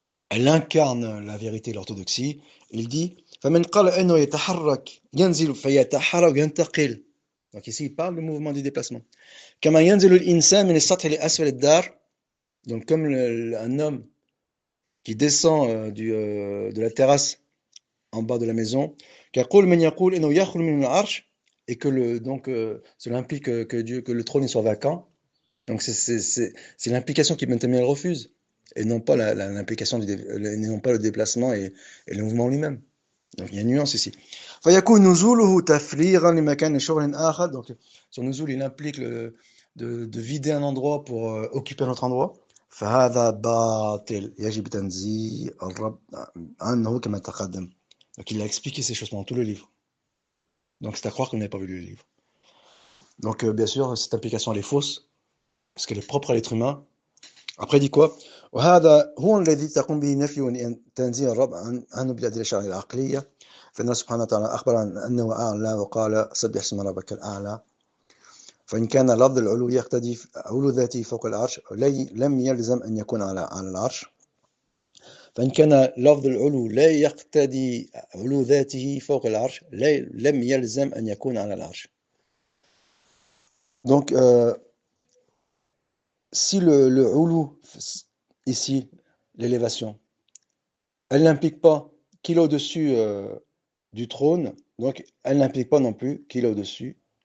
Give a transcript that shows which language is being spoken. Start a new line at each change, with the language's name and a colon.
French: Elle incarne la vérité et l'orthodoxie. Il dit
Arabic: فمن قال انه يتحرك ينزل فيتحرك ينتقل.
French: Donc ici il parle du mouvement du déplacement.
Arabic: كما ينزل الانسان من السطح لاسفل الدار.
French: Donc comme un homme qui descend de la terrasse en bas de la maison,
Arabic: كيقول من يقول انه يخرج من العرش,
French: et que donc cela implique que le trône soit vacant. Donc c'est l'implication qui maintenant elle refuse, et non pas l'implication non pas le déplacement et le mouvement lui-même. Donc il y a une nuance ici.
Arabic: فيكون نزوله تفريغا لمكان شغل آخر.
French: Donc son nuzul il implique de vider un endroit pour occuper un autre endroit.
Arabic: فهذا باطل يجب تنزيه الرب عنه كما تقدم.
French: Donc il a expliqué ces choses dans tout le livre. Donc c'est à croire qu'on n'avait pas vu le livre. Donc bien sûr cette implication elle est fausse parce qu'elle est propre à l'être humain. Après il dit quoi
Arabic: وهذا هو الذي تقوم به نفي تنزيه الرب عنه بالأدلة الشرعية العقلية. فإن سبحانه وتعالى أخبر عن أنه أعلى وقال سبح اسم ربك الأعلى. فإن كان لفظ العلو يقتضي علو ذاته فوق العرش لم يلزم أن يكون على العرش. فإن كان لفظ العلو لا يقتضي علو ذاته فوق العرش لم يلزم أن يكون على العرش.
French: Donc, si le ulu, ici, l'élévation, elle n'implique pas qu'il est au-dessus du trône, donc elle n'implique pas non plus qu'il est au-dessus.